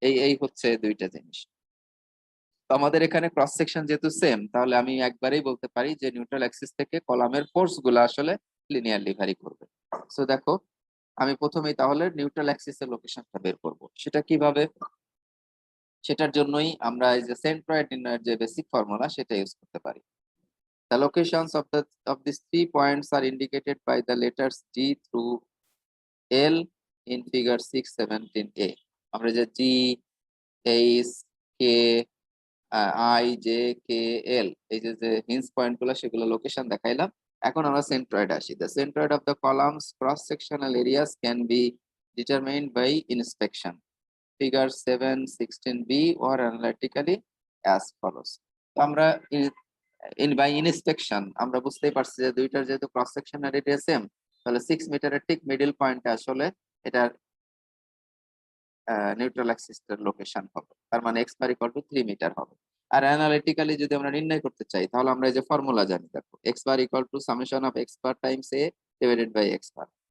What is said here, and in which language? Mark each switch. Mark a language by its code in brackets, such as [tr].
[bn] এই হচ্ছে দুইটা জিনিস। তো আমাদের এখানে ক্রস সেকশন যেহেতু সেম, তাহলে আমি একবারেই বলতে পারি যে নিউট্রাল অ্যাক্সিস থেকে কলামের ফোর্স গুলো আসলে লিনিয়ারলি ভ্যারি করবে। সো দেখো আমি প্রথমেই তাহলে নিউট্রাল অ্যাক্সিসের লোকেশনটা বের করব, সেটা কিভাবে, সেটার জন্যই আমরা এই যে সেন্ট্রয়েড নির্ণয়ের যে বেসিক ফর্মুলা সেটা ইউজ করতে পারি। [en] The locations of these 3 points are indicated by the letters G through L in figure 617a. [bn] আমরা যে G, H, K, I, J, K, L এই যে হিঞ্জ পয়েন্ট গুলো সেগুলো লোকেশন দেখাইলাম। এখন আমরা সেন্ট্রয়েড আসি। [en] The centroid of the columns cross sectional areas can be determined by inspection. Figure 716b or analytically as follows. [bn] তো আমরা বাই ইনস্পেকশন আমরা বুঝতেই পারছি যে দুইটার যেহেতু ক্রস সেকশনের এরিয়া সেম, তাহলে 6 মিটারের ঠিক মিডল পয়েন্টে আসলে এটার নিউট্রাল অ্যাক্সিসের লোকেশন হবে, তার মানে x bar equal to 3 metre হবে। আর অ্যানালিটিক্যালি যদি আমরা নির্ণয় করতে চাই তাহলে আমরা এই যে ফর্মুলা জানি, দেখো x bar equal to summation of x bar Times A divided by x bar.